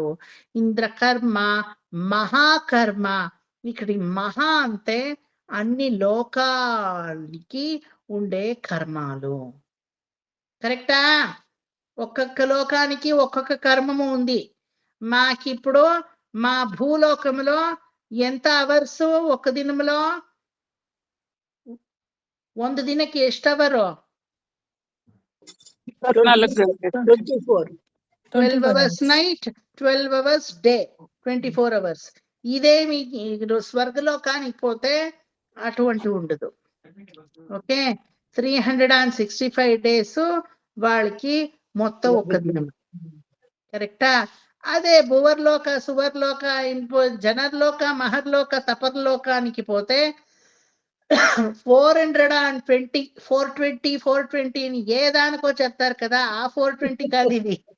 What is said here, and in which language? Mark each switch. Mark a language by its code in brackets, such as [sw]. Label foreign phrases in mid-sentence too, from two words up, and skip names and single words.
[te] ఇంద్రకర్మ మహాకర్మ, ఇక్కడి మహా అంటే అన్ని లోకాలకి ఉండే కర్మాలు. కరెక్టా? ఒక్కొక్క లోకానికి ఒక్కొక్క కర్మము ఉంది. మాకిప్పుడు మా భూలోకంలో ఎంత అవర్స్ ఒక దినంలో? [kn] ಒಂದು ದಿನಕ್ಕೆ ಎಷ್ಟು ಅವರು? 24. [en] 12 hours night, 12 hours day, 24 hours. [te] ఇదే మీకు స్వర్గలోకానికి పోతే అటువంటి ఉండదు. ఓకే, 365 days వాళ్ళకి మొత్తం ఒక్క దినం. కరెక్టా? అదే భువర్లోక, సువర్లోక, జనర్లోక, మహర్లోక, తపర్లోకానికి పోతే 420, 420 అని ఏ దానికో చెప్తారు కదా, ఆ 420 కాదు ఇది.